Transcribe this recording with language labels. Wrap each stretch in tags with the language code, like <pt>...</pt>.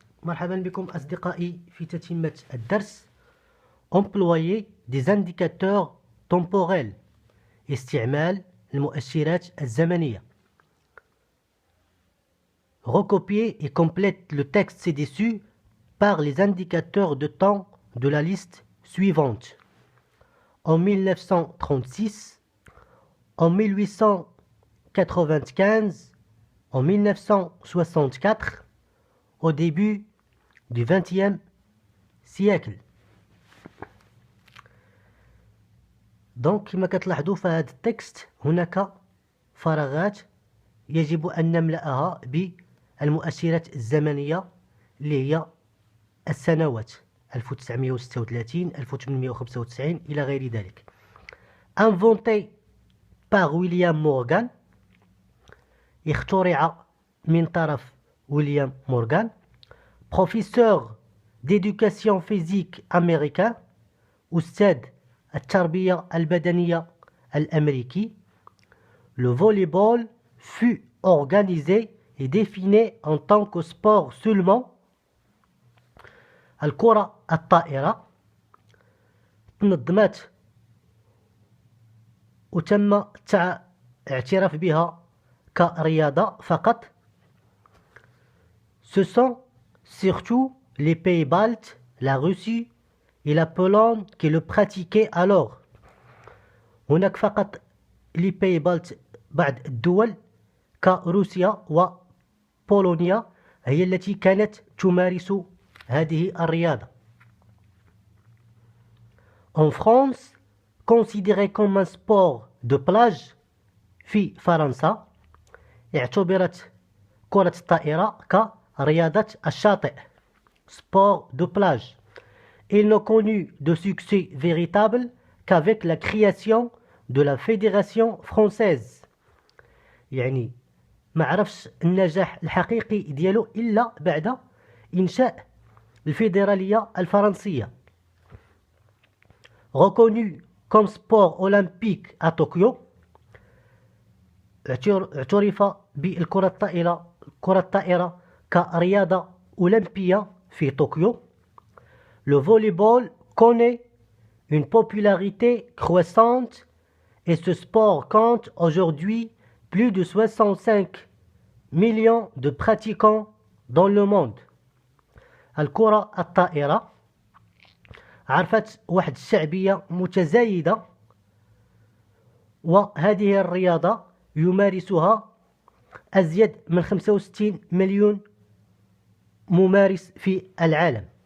<ar>مرحبا بكم أصدقائي في تتمة الدرس</ar> <fr>Employer des indicateurs temporels.</fr> <ar>استعمال المؤشرات الزمنية.</ar> <fr>Recopier et complète le texte ci-dessus par les indicateurs de temps de la liste suivante. En 1936, en 1895, en 1964, au début du XXe siècle.</fr> <ar>دونك كما كتلاحظوا في هذا التكست هناك فراغات يجب أن نملأها بالمؤشرات الزمنية اللي هي السنوات 1936 1895 إلى غير ذلك.</ar> <fr>Inventé par William Morgan،</fr> <ar>اخترع من طرف ويليام مورغان.</ar> <fr>Professeur d'éducation physique américain،</fr> <ar>أستاذ التربية البدنية الأمريكي.</ar> <fr>Le volleyball fut organisé et défini en tant que sport seulement.</fr> <ar>الكرة الطائرة تنظمت وتم الاعتراف بها كرياضة فقط.</ar> <fr>Ce sont surtout les pays baltes, la Russie et la Pologne qui le pratiquaient alors.</fr> <ar>هناك فقط</ar> <fr>les pays baltes</fr> <ar>بعض الدول كروسيا وبولونيا هي التي كانت تمارس هذه الرياضة.</ar> <fr>En France, considéré comme un sport de plage،</fr> <ar>في فرنسا اعتبرت كرة الطائرة كرياضة الشاطئ</ar> <fr>sport de plage. Il n'a connu de succès véritable qu'avec la création de la Fédération française.</fr> <ar>يعني ما عرفش النجاح الحقيقي ديالو إلا بعد إنشاء الفيدرالية الفرنسية.</ar> <fr>Reconnu comme sport olympique à Tokyo،</fr> <ar>اعترف بالكرة الطائرة كرياضة أولمبية في طوكيو.</ar> <fr>Le volleyball connaît une popularité croissante et ce sport compte aujourd'hui plus de 65 millions de pratiquants dans le monde.</fr> <ar>الكرة الطائرة عرفت واحد الشعبية متزايدة، وهذه الرياضة يمارسها أزيد من 65 مليون ممارس في العالم.</ar>